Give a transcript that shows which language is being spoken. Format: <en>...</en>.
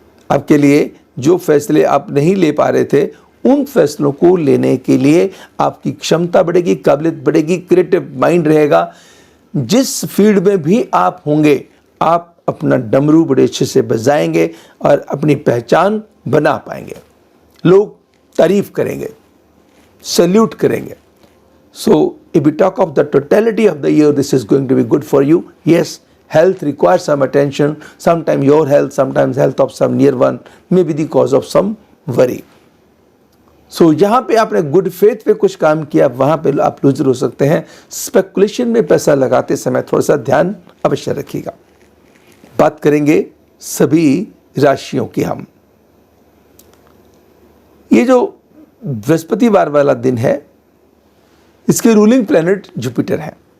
<hi>आपके लिए जो फैसले आप नहीं ले पा रहे थे, उन फैसलों को लेने के लिए आपकी क्षमता बढ़ेगी, काबिलियत बढ़ेगी, क्रिएटिव माइंड रहेगा। जिस फील्ड में भी आप होंगे, आप अपना डमरू बड़े अच्छे से बजाएंगे और अपनी पहचान बना पाएंगे। लोग तारीफ करेंगे। सल्यूट करेंगे।</hi> <en>So if we talk of the totality of the year, this is going to be good for you. Yes, health requires some attention. Sometimes your health, sometimes health of some near one may be the cause of some worry.</en> <hi>So जहाँ पे आपने good faith पे कुछ काम किया वहाँ पे आप लूजर हो सकते हैं। स्पेकुलेशन में पैसा लगाते समय थोड़ा सा ध्यान अवश्य रखिएगा। बात करेंगे सभी राशियों की हम। ये जो बृहस्पतिवार वाला दिन है, इसके रूलिंग प्लैनेट जुपिटर है।</hi>